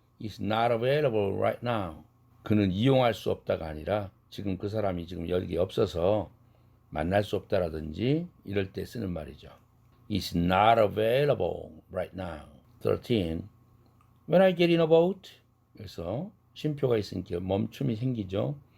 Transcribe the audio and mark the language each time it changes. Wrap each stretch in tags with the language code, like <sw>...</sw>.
<en>He's not available right now.</en> <ko>그는 이용할 수 없다가 아니라 지금 그 사람이 지금 여기 없어서 만날 수 없다라든지 이럴 때 쓰는 말이죠.</ko> <en>He's not available right now. 13. When I get in a boat.</en> <ko>그래서 쉼표가 있으니까 멈춤이 생기죠.</ko>